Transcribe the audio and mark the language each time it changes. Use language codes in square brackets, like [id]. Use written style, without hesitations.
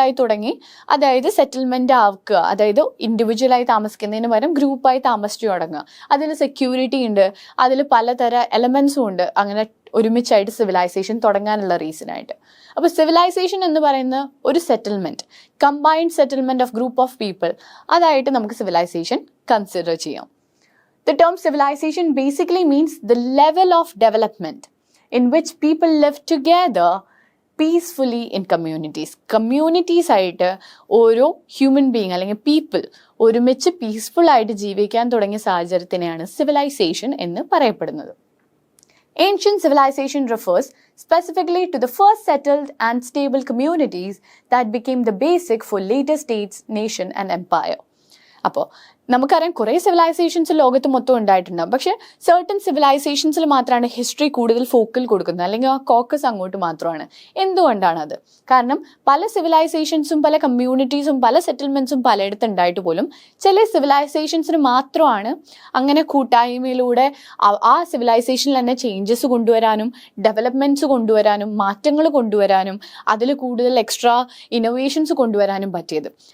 [ml] ആയി തുടങ്ങി, അതായത് സെറ്റിൽമെന്റ് ആക്കുക, അതായത് ഇൻഡിവിജ്വലായി താമസിക്കുന്നതിന് പകരം ഗ്രൂപ്പായി താമസിച്ചു തുടങ്ങുക. അതിൽ സെക്യൂരിറ്റി ഉണ്ട്, അതിൽ പലതര എലമെന്റ്സും ഉണ്ട്. അങ്ങനെ ഒരുമിച്ചായിട്ട് സിവിലൈസേഷൻ തുടങ്ങാനുള്ള റീസണായിട്ട്. അപ്പോൾ സിവിലൈസേഷൻ എന്ന് പറയുന്ന ഒരു settlement, [en] combined settlement of group of people, [ml] അതായിട്ട് നമുക്ക് സിവിലൈസേഷൻ കൺസിഡർ ചെയ്യാം. [en] The term civilization basically means the level of development in which people live together peacefully in communities. [ml] Communities ആയിട്ട് ഓരോ ഹ്യൂമൻ ബീയിങ് അല്ലെങ്കിൽ പീപ്പിൾ ഒരുമിച്ച് പീസ്ഫുൾ ആയിട്ട് ജീവിക്കാൻ തുടങ്ങിയ സാഹചര്യത്തിനെയാണ് സിവിലൈസേഷൻ എന്ന് പറയപ്പെടുന്നത്. [en] Ancient civilization refers specifically to the first settled and stable communities that became the basic for later states, nation and empire. [ml] അപ്പോൾ നമുക്കറിയാം കുറേ സിവിലൈസേഷൻസ് ലോകത്ത് മൊത്തം ഉണ്ടായിട്ടുണ്ടാകും. പക്ഷെ സർട്ടൻ സിവിലൈസേഷൻസിൽ മാത്രമാണ് ഹിസ്റ്ററി കൂടുതൽ ഫോക്കൽ കൊടുക്കുന്നത്, അല്ലെങ്കിൽ ആ കോക്കസ് അങ്ങോട്ട് മാത്രമാണ്. എന്തുകൊണ്ടാണത്? കാരണം പല സിവിലൈസേഷൻസും പല കമ്മ്യൂണിറ്റീസും പല സെറ്റിൽമെൻറ്റ്സും പലയിടത്ത് ഉണ്ടായിട്ട് പോലും ചില സിവിലൈസേഷൻസിന് മാത്രമാണ് അങ്ങനെ കൂട്ടായ്മയിലൂടെ ആ സിവിലൈസേഷനിൽ തന്നെ ചേഞ്ചസ് കൊണ്ടുവരാനും ഡെവലപ്മെൻറ്റ്സ് കൊണ്ടുവരാനും മാറ്റങ്ങൾ കൊണ്ടുവരാനും അതിൽ കൂടുതൽ എക്സ്ട്രാ ഇന്നോവേഷൻസ് കൊണ്ടുവരാനും പറ്റിയത്.